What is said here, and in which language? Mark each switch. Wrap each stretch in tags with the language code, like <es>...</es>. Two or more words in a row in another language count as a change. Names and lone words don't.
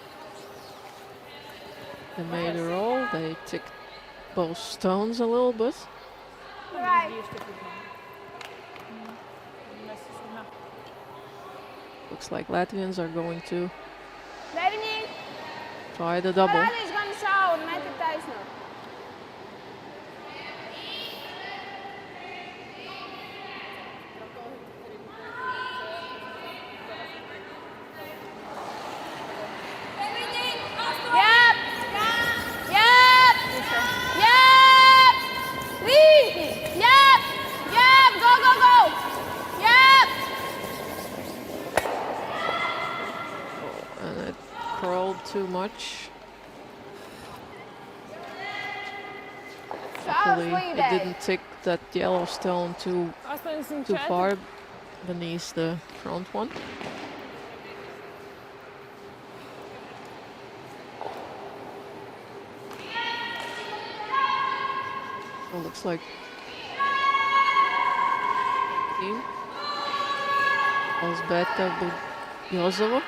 <en>They made a roll. They ticked both stones a little bit. Right. Looks like Latvians are going to 9. try the double.</en> <lv>Parādīs gan šauru, meti taisno. Jep! Jep! Jep! Līdzi! Jep! Jep!</lv> <en>Go, go, go! Jep! And it crawled too much. Luckily, it didn't tick that yellow stone too 84. far beneath the front one. So it looks like team Elzbieta Jozova</en>